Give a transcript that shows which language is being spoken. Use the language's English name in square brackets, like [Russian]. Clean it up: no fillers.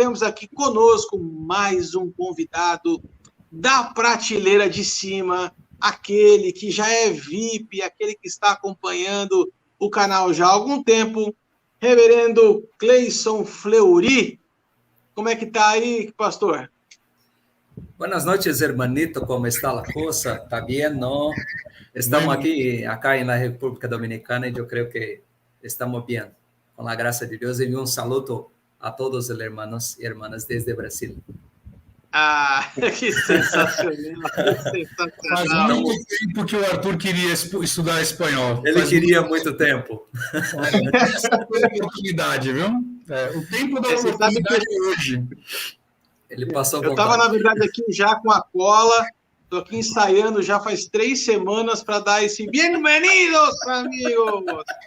[Portuguese] Temos aqui conosco mais um convidado da prateleira de cima, aquele que já é VIP, aquele que está acompanhando o canal já há algum tempo, reverendo Cleison Fleury. Como é que está aí, pastor? [Spanish] Buenas noches, hermanito, ¿cómo está la cosa? ¿Está bien, no? Estamos acá en la República Dominicana y yo creo que estamos bien, con la gracia de Dios. Y un saludo a todos los hermanos y hermanas desde Brasil. [Portuguese] Ah, que sensacional, que sensacional. Faz muito tempo que o Arthur queria estudar espanhol. Ele queria muito tempo. Essa foi a oportunidade, viu? O tempo da oportunidade é hoje. Ele passou. Eu estava, na verdade, aqui já com a cola. Estou aqui ensaiando já faz 3 semanas para dar esse bem-vindos, amigos.